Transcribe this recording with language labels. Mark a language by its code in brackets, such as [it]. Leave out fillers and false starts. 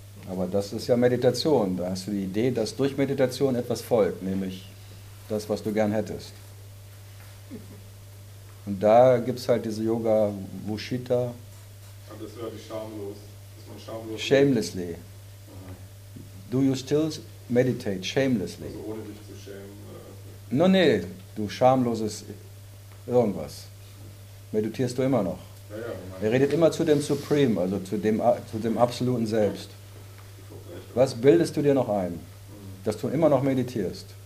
[de] Aber das ist ja Meditation. Da hast du die Idee, dass durch Meditation etwas folgt, nämlich das, was du gern hättest. Und da gibt es halt diese Yoga Vushita. Das wäre die schamlos. Dass man schamlos. [en] Shamelessly. Do you still meditate shamelessly? [de] Also ohne dich zu schämen. Du schamloses irgendwas. Meditierst du immer noch? Ja, er redet immer zu dem Supreme, also zu dem absoluten Selbst. Was bildest du dir noch ein, dass du immer noch meditierst?